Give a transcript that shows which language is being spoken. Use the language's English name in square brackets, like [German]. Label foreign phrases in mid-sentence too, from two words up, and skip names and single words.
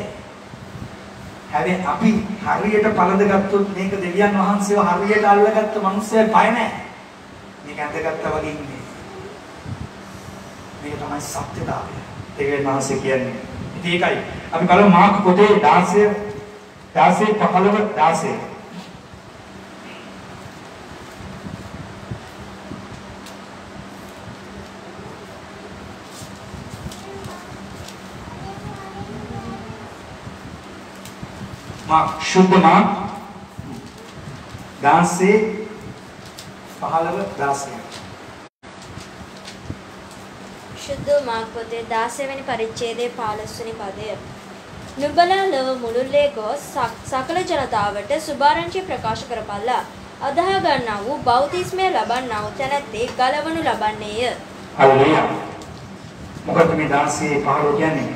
[Sinhala] හැබැයි අපි හරියට පළඳ ගත්තොත් මේක දෙවියන් වහන්සේව හරියට අල්ලගත්ත මිනිස්සයා බය නෑ. මේක ඇඳගත්තා වගේ ඉන්නේ. මේක තමයි සත්‍යතාවය. දෙවියන් වහන්සේ කියන්නේ. ඉතින් ඒකයි අපි බලමු මාර්ක පොතේ 16 ශුද්ධ මාර්ග 16 ශුද්ධ මාර්ග පොතේ 16 වෙනි පරිච්ඡේදයේ 15 වෙනි පදය. නුඹලා ලොව මුළුල්ලේ ගොස් සකල ජනතාවට සුභාරංචි ප්‍රකාශ කරපල්ලා. අදහා ගන්නා වූ බෞතිස්මය ලබන්නා වූ තැනැත්තේ ගලවනු ලබන්නේය. හල්ලෙලුයා. මොකද මේ 16 15 කියන්නේ?